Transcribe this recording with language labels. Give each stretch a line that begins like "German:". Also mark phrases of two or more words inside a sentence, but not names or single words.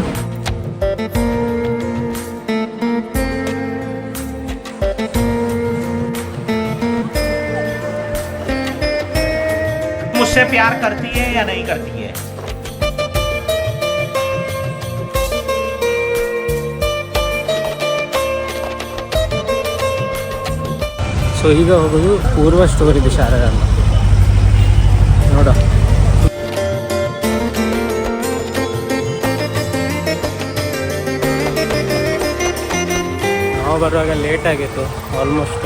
Hindi: मुझसे प्यार करती है या नहीं करती है?
Kannada: ಸೊ ಈಗ ಹೋಗೋದು ಪೂರ್ವ ಸ್ಟೋರ್ ಇದೆ ಶಾರದಮ್ಮ, ನೋಡ. ನಾವು ಬರುವಾಗ ಲೇಟ್ ಆಗಿತ್ತು ಆಲ್ಮೋಸ್ಟ್.